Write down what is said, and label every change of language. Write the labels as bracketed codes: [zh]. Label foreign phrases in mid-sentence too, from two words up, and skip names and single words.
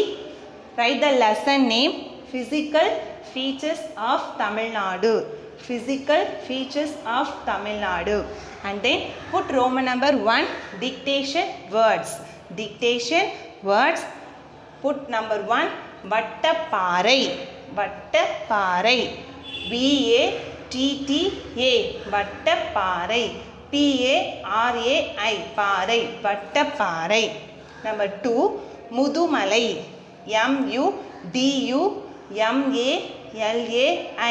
[en] Write the lesson name Physical Features of Tamil Nadu. Physical features of Tamil Nadu, and then put Roman number 1 dictation words. Dictation words. Put number 1 Vattaparai. Vattaparai. VATTA. Vattaparai. PARAI. Parai. Vattaparai. Number 2 Mudumalai. MUDUMALAI.